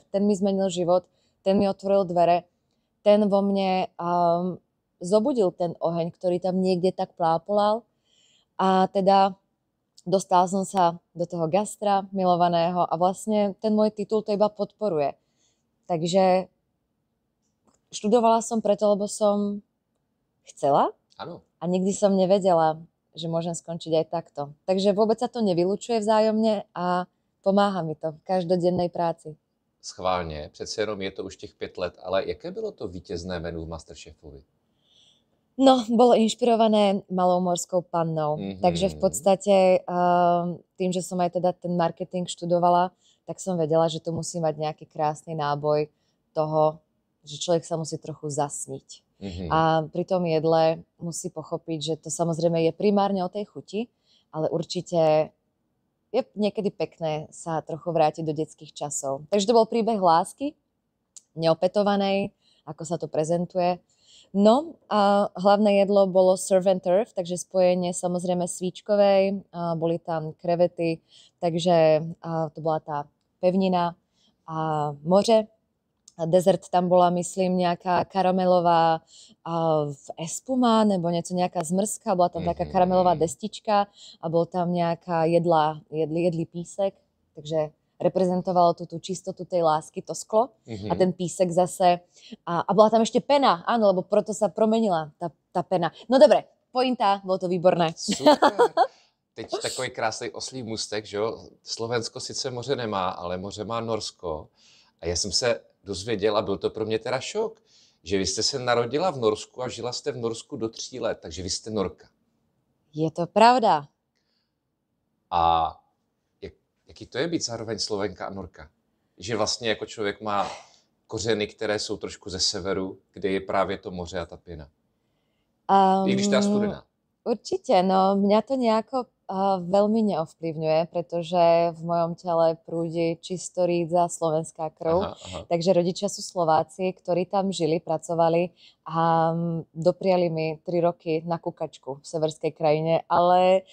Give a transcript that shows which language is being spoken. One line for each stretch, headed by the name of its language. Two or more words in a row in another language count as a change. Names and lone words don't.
Slovak: Ten mi zmenil život, ten mi otvoril dvere, ten vo mne zobudil ten oheň, ktorý tam niekde tak plápolal a teda dostala som sa do toho gastra milovaného a vlastne ten môj titul to iba podporuje. Takže študovala som preto, lebo som chcela. Áno. A nikdy som nevedela, že môžem skončiť aj takto. Takže vôbec sa to nevylučuje vzájomne a pomáha mi to v každodennej práci.
Czech: Schválně, přece jenom je to už těch 5 let, ale jaké bylo to vítězné menu v Masterchefovi?
Slovak: No, bolo inšpirované Malou morskou pannou. Takže v podstate tým, že som aj teda ten marketing študovala, tak som vedela, že to musí mať nejaký krásny náboj toho, že človek sa musí trochu zasniť. A pri tom jedle musí pochopiť, že to samozrejme je primárne o tej chuti, ale určite je niekedy pekné sa trochu vrátiť do detských časov. Takže to bol príbeh lásky, neopetovanej, ako sa to prezentuje. No a hlavné jedlo bolo
English: surf and turf,
Slovak: takže spojenie samozrejme svíčkovej, boli tam krevety, takže to bola tá pevnina a moře. Dezert tam bola, myslím, nejaká karamelová espuma nebo nejaká zmrzka, bola tam taká karamelová destička a bol tam nejaká jedlý písek, takže reprezentovalo tú čistotu tej lásky, to sklo a ten písek zase. A bola tam ešte pena, áno, lebo proto sa promenila tá pena. No dobre, pointa, bolo to výborné. Super.
Czech: Teď takový krásný oslý můstek, že jo? Slovensko sice moře nemá, ale moře má Norsko. A já jsem se dozvěděl, a byl to pro mě teda šok, že vy jste se narodila v Norsku a žila jste v Norsku do 3 let, takže vy jste Norka. Je to pravda. A jaký to je být zároveň Slovenka a Norka? Že vlastně jako člověk má kořeny, které jsou trošku ze severu, kde je právě to moře a ta pěna. I když tá studená.
Slovak: Určite, no mňa to nejako veľmi neovplyvňuje, pretože v mojom tele prúdi čisto rídza slovenská krv. Takže rodičia sú Slováci, ktorí tam žili, pracovali a dopriali mi 3 roky na kukačku v severskej krajine, ale